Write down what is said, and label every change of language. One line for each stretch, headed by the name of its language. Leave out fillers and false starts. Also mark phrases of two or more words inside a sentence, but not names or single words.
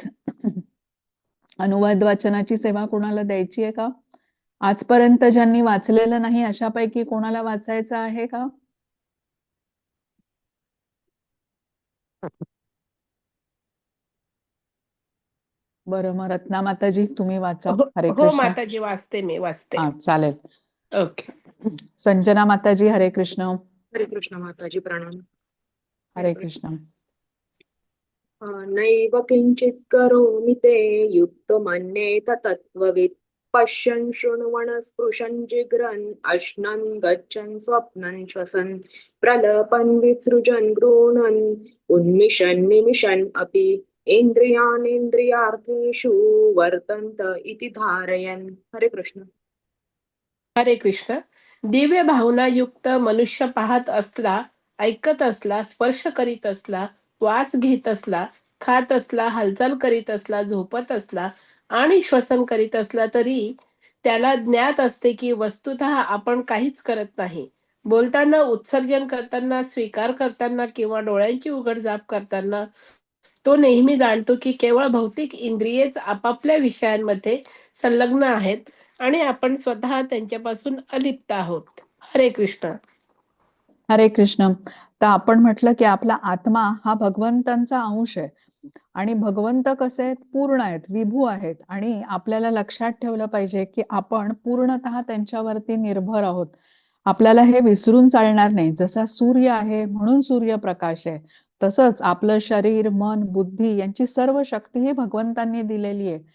Marathi: अनुवाद वाचनाची सेवा कोणाला द्यायची आहे का? आजपर्यंत ज्यांनी वाचलेलं नाही अशापैकी कोणाला वाचायचं आहे का? बरं, मग रत्ना माताजी तुम्ही वाचा. हरे हो कृष्ण. माताजी, वाचते, मी वाचते. हा, चालेल. ओके. संजना माताजी, हरे कृष्ण. हरे कृष्ण माताजी, प्रणाम. हरे कृष्ण.
Sanskrit: नैव किंचित् करोमि ते युक्तमन्येत तत्त्ववित् पश्यन् शृण्वन् स्पृशन् जिघ्रन् अश्नन् गच्छन् स्वप्नन् श्वसन् प्रलपन् विसृजन् गृह्णन् उन्मिषन् निमिषन् अपि इन्द्रियाणीन्द्रियार्थेषु वर्तन्त इति धारयन्.
Marathi: हरे कृष्ण. हरे कृष्ण. दिव्य भावनायुक्त मनुष्य पाहत असला, ऐकत असला, स्पर्श करीत असला, श्वास घेत असला, खात असला, हालचाल करीत असला, झोपत असला आणि श्वसन करीत असला तरी त्याला ज्ञात असते की वस्तुतः आपण काहीच करत नाही. बोलताना, उत्सर्जन करताना, स्वीकार करताना किंवा डोळ्यांची उघडझाप करताना तो नेहमी जाणतो की केवळ भौतिक इंद्रियेच आपापल्या विषयांमध्ये संलग्न आहेत आणि आपण स्वतः त्यांच्यापासून अलिप्त आहोत. हरे कृष्ण. हरे कृष्ण. तर आपण म्हटलं की आपला आत्मा हा भगवंतांचा अंश आहे आणि भगवंत कसे आहेत? पूर्ण आहेत, विभू आहेत. आणि आपल्याला लक्षात ठेवलं पाहिजे की आपण पूर्णतः त्यांच्यावरती निर्भर आहोत. आपल्याला हे विसरून चालणार नाही. जसा सूर्य आहे म्हणून सूर्यप्रकाश आहे, तसंच आपलं शरीर, मन, बुद्धी यांची सर्व शक्ती ही भगवंतांनी दिलेली आहे.